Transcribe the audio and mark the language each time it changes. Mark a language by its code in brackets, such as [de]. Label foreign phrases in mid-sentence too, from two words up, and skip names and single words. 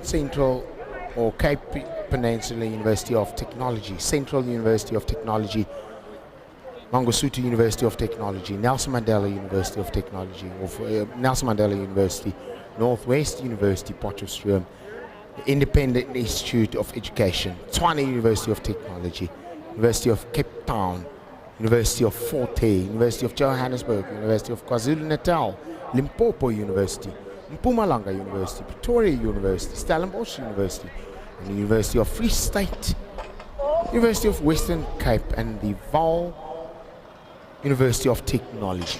[en] Central or Cape Peninsula University of Technology, Central University of Technology, Mangosuthu University of Technology, Nelson Mandela University of Technology, Nelson Mandela University, Northwest University, Potchefstroom, the Independent Institute of Education, Tshwane University of Technology, University of Cape Town, University of Fort Hare, University of Johannesburg, University of KwaZulu-Natal, Limpopo University, Mpumalanga University, Pretoria University, Stellenbosch University, and the University of Free State, University of Western Cape, and the Vaal University of Technology.